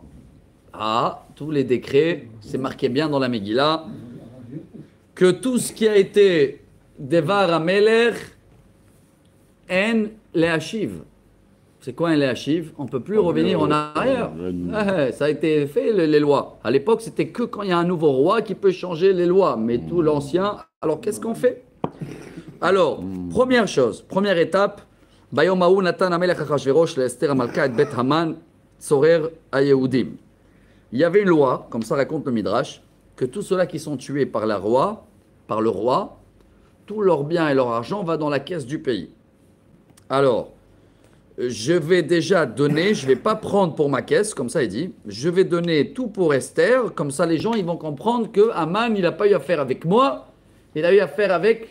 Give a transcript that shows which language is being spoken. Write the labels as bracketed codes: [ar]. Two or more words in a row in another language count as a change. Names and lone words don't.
[fr] Ah, tous les décrets, c'est marqué bien dans la Megillah, que tout ce qui a été [he] דבר המלך, אין להשיב. [fr] C'est quoi un Leachiv? On ne peut plus revenir en arrière. Ça a été fait, les lois. À l'époque, c'était que quand il y a un nouveau roi qui peut changer les lois, mais tout l'ancien, alors qu'est-ce qu'on fait? Alors, première chose, première étape, [he] ביום ההוא נתן המלך אחשורוש לאסתר המלכה את בית המן צורר היהודים. [fr] Il y avait une loi, comme ça raconte le Midrash, que tous ceux-là qui sont tués par le roi, tous leurs biens et leur argent va dans la caisse du pays. Alors, je vais déjà donner, je ne vais pas prendre pour ma caisse, comme ça il dit, je vais donner tout pour Esther, comme ça les gens ils vont comprendre que Haman il n'a pas eu affaire avec moi, il a eu affaire avec...